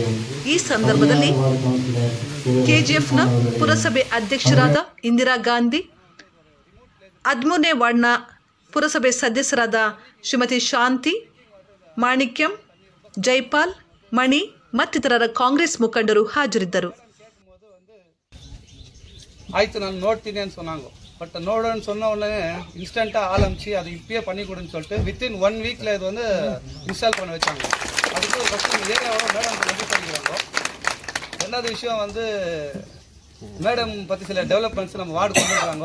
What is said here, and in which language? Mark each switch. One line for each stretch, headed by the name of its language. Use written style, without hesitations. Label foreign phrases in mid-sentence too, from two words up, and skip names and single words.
Kannada: ಈ ಸಂದರ್ಭದಲ್ಲಿ ಕೆಜಿಎಫ್ನ ಪುರಸಭೆ ಅಧ್ಯಕ್ಷರಾದ ಇಂದಿರಾ ಗಾಂಧಿ, 13ನೇ ವಾರ್ಡ್ನ ಪುರಸಭೆ ಸದಸ್ಯರಾದ ಶ್ರೀಮತಿ ಶಾಂತಿ, ಮಾಣಿಕ್ಯಂ, ಜೈಪಾಲ್, ಮಣಿ ಮತ್ತಿತರರ ಕಾಂಗ್ರೆಸ್ ಮುಖಂಡರು ಹಾಜರಿದ್ದರು.
Tamil: ஆயிடுத்து நான் நோட்டினே சொன்னாங்க. பட் நோடுன்னு சொன்ன உடனே இன்ஸ்டண்ட்டாக ஆரம்பிச்சு அது இப்பயே பண்ணி கொடுன்னு சொல்லிட்டு
English: within 1 week
Tamil: இது வந்து இன்ஸ்டால் பண்ண வச்சாங்க. அதுக்கு ஃபஸ்ட்டு ஏரியாவோட மேடம் ரெடி பண்ணிக்கிறாங்க. ரெண்டாவது விஷயம் வந்து மேடம் பற்றி சில டெவலப்மெண்ட்ஸ் நம்ம வார்டு கொண்டு வராங்க.